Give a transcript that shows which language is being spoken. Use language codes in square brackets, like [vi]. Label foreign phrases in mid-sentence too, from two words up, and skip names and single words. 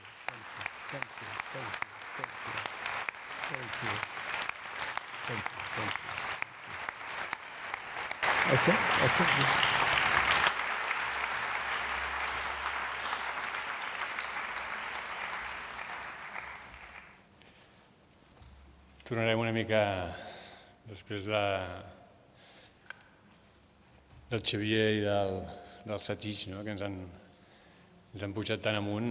[en] Thank you. Thank you. Thank you. Thank you. Thank you. Thank you. Thank you. [ca] Tornarem una mica després del Xavier i del Satish, que ens han pujat tan amunt.